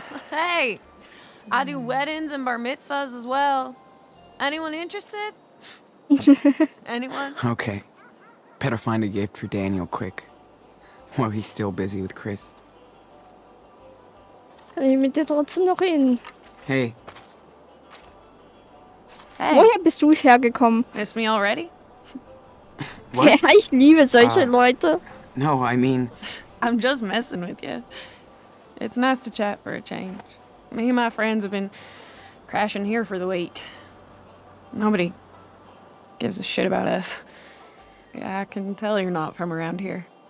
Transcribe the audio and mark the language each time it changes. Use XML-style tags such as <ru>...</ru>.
<en>Hey, I do weddings and bar mitzvahs as well. Anyone interested? Anyone? Okay. Better find a gift for Daniel quick. While he's still busy with Chris.</en> <de>Kann ich mit dir trotzdem noch reden?</de> <en>Hey, Hey,</en> <de>Woher bist du hergekommen?</de> <en>miss me already? what?</en> <de>Ja, ich liebe solche Leute.</de> <en>No, I mean, I'm just messing with you. It's nice to chat for a change. Me and my friends have been crashing here for the week. Nobody gives a shit about us. Yeah, I can tell you're not from around here.</en>